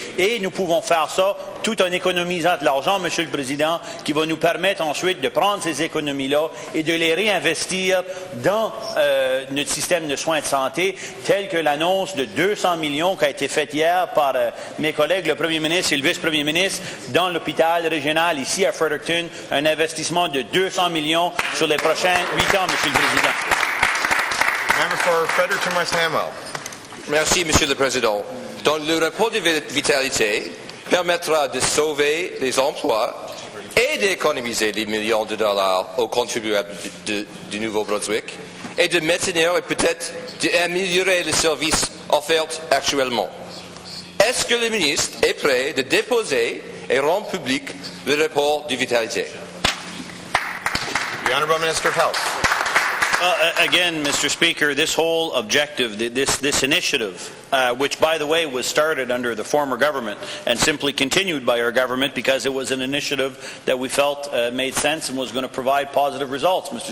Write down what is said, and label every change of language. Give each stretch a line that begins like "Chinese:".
French: Et nous pouvons faire ça tout en économisant de l'argent, Monsieur le Président, qui va nous permettre ensuite de prendre ces économies-là et de les réinvestir dans notre système de soins de santé, tel que l'annonce de 200 millions qui a été faite hier par mes collègues, le Premier ministre et le Vice-Premier ministre, dans l'hôpital régional ici à Fredericton, un investissement de 200 millions sur les prochains 8 ans, Monsieur le Président.
English: Member for Fredericton West Hanwell.
French: Merci, Monsieur le Président. Donc, le report de vitalité permettra de sauver des emplois et d'économiser des millions de dollars aux contribuables du Nouveau-Brunswick et de maintenir et peut-être d'améliorer les services offerts actuellement. Est-ce que le ministre est prêt de déposer et rendre public le report de vitalité?
English: The Honourable Minister of Health. Again, Mr. Speaker, this whole objective, this initiative, which, by the way, was started under the former government and simply continued by our government because it was an initiative that we felt made sense and was going to provide positive results, Mr.